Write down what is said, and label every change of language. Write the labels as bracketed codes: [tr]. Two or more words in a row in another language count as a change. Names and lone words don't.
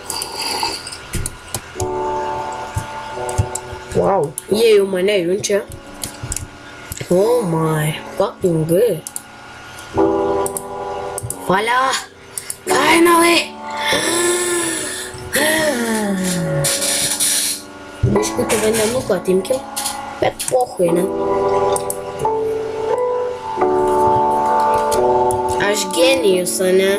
[lt] Wow, jie jau mane junčia. [en] Oh my, fucking good. [lt] Valia, finally. Biškutį vandenuką atimkim, bet pohui, ne? Aš genijus, ne?